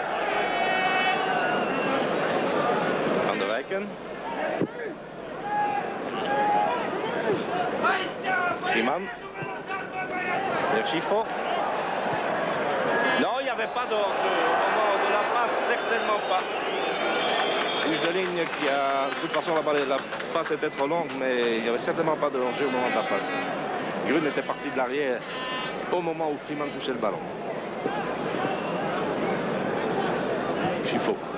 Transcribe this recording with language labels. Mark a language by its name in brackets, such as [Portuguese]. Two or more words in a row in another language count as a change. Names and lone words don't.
[French] Van der Eycken. Freeman. Vers Schifo. Non, il n'y avait pas d'hors-jeu. Au moment de la passe, certainement pas. Juge de ligne qui a... De toute façon, la passe était trop longue, mais il n'y avait certainement pas de hors-jeu au moment de la passe. Grun était parti de l'arrière au moment où Freeman touchait le ballon. Schifo.